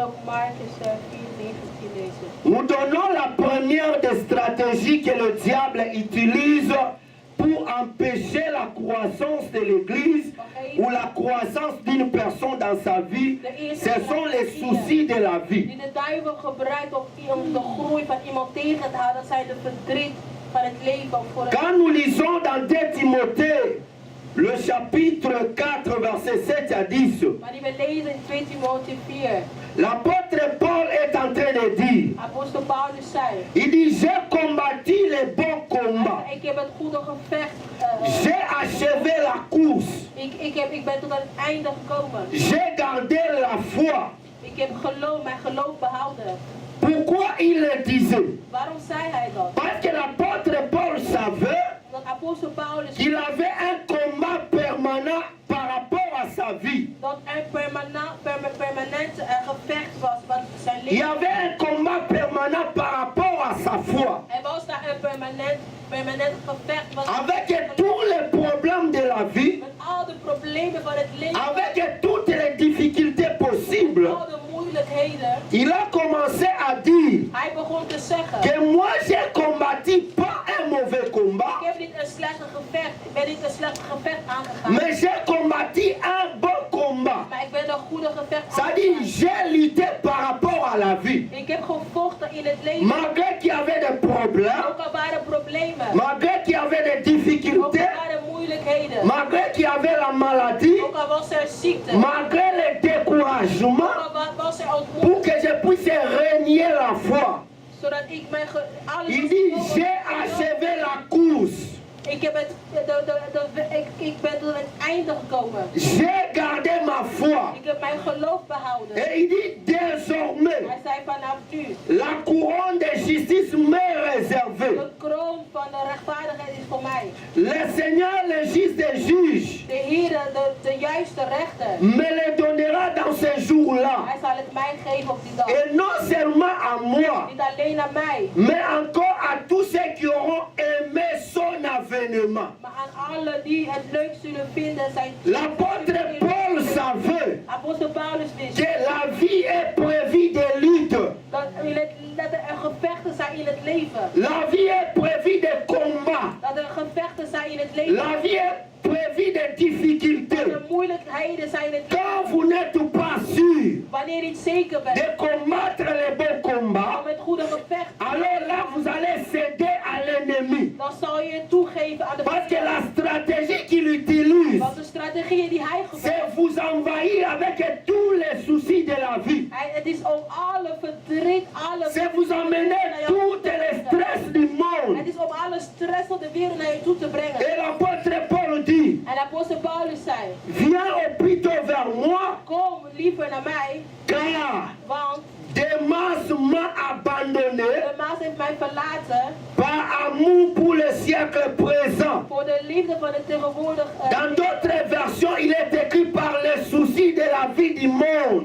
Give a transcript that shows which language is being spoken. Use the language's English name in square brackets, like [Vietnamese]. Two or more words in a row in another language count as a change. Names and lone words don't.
[French] Nous donnons la première des stratégies que le diable utilise pour empêcher la croissance de l'Église ou la croissance d'une personne dans sa vie. Ce sont les soucis de la vie. [Dutch] Die de duivel gebruikt om de groei van iemand tegen te houden, dat zijn de verdriet van het leven. [French] Quand nous lisons dans 2 Timothée, le chapitre 4, verset 7 à 10, [Dutch] Maar die we lezen in 2 Timotheüs 4. [French] l'apôtre Paul est en train de dire, [Dutch] Apostel Paulus zei, [French] il dit, j'ai combattu le bon combat, [Dutch] ik heb het goede gevecht. [French] j'ai achevé la course, [Dutch] Ik ben tot aan het einde gekomen. [French] j'ai gardé la foi. [Dutch] Ik heb mijn geloof behouden. [French] Pourquoi il le disait? [Dutch] Waarom zei hij dat? [French] Parce que l'apôtre Paul savait [Dutch] Dat apostel Paulus [French] qu'il avait un combat permanent par rapport à sa vie. [Dutch] dat een permanent gevecht was van zijn [French] Il y [Dutch] leven. [French] avait un combat permanent par rapport à sa foi. [Dutch] Er was daar een permanent gevecht. [French] Avec tous les problèmes de la vie, [Dutch] Met al de problemen van het leven. [French] avec toutes les difficultés possibles, [Dutch] Al de moeilijkheden. [French] il a commencé à dire [Dutch] Hij begon te zeggen. [French] que moi j'ai combattu pas un mauvais combat, [Dutch] Ik heb niet een slechte gevecht. Ik ben niet een slecht gevecht aangegaan. [French] mais j'ai combattu un bon combat. [Dutch] Maar ik ben een goede gevecht [French] C'est-à-dire, [Dutch] aangegaan. [French] j'ai lutté par rapport à la vie. [Dutch] Ik heb gevochten in het leven. [French] Malgré qu'il y avait des problèmes, [Dutch] Ook al waren problemen. [French] malgré qu'il y avait des [Dutch] Ook al [French] difficultés, [Dutch] waren moeilijkheden. [French] malgré qu'il y avait la maladie, [Dutch] Ook al was er ziekte. [French] malgré le découragement, [Dutch] Ook al was er [French] pour [Dutch] ontmoediging. [French] que je puisse régner la foi. [Dutch] Zodat ik mijn alles [French] Il dit, j'ai achevé la course, [Dutch] ik heb ik ben tot het einde gekomen. [French] j'ai gardé ma foi. [Dutch] Ik heb mijn geloof behouden. [French] Et il dit, désormais, [Dutch] Hij zei vanaf nu. [French] la couronne de justice m'est réservée. [Dutch] De kroon van de rechtvaardigheid is voor mij. [French] Le Seigneur, le juge des juges, [Dutch] De Heer, de juiste rechter. [French] me le donnera dans ce jour-là. [Dutch] Hij zal het mij geven op die dag. [French] Et non seulement à moi, [Dutch] Niet alleen aan mij, [French] mais encore à tous ceux qui auront aimé son avènement. [Dutch] maar aan allen die het leuk zullen vinden zijn. [French] L'apôtre Paul savait [Dutch] Apostel Paulus wist [French] que la vie est prévue de luttes. [Dutch] dat er gevechten zijn in het leven. [French] La vie est prévue de combats. [Dutch] Dat er gevechten zijn in het leven. [French] La vie est prévue de [Dutch] Dat [French] difficultés. [Dutch] er moeilijkheden zijn in het [French] Quand [Dutch] leven. [French] vous n'êtes pas sûr [Dutch] Wanneer je niet zeker bent [French] de combattre le bon combat, [Dutch] om het goede gevecht, [French] alors là vous allez céder à l'ennemi. [Dutch] dan zal je toegeven aan de [French] Parce que [Dutch] vijand. [French] la stratégie qu'il utilise, [Dutch] Want de strategieën die hij [French] c'est [Dutch] gebruikt, [French] vous envahir avec tous les soucis de la vie. [Dutch] het is om alle verdriet, alle [French] C'est vous emmener tout les stress du [Dutch] Het [French] monde. [Dutch] is om alle stress van de wereld naar je toe te brengen. [French] Et l'apôtre Paul dit, [Dutch] En apostel Paulus zei, [French] viens au plus tôt vers moi, [Dutch] kom liever naar mij, [French] car [Dutch] want [French] Démas m'a abandonné [Dutch] de Maas heeft mij verlaten [French] par amour pour le siècle présent. [Dutch] voor de liefde van het tegenwoordig. [French] Dans d'autres versions, il est écrit par les soucis de la vie du monde,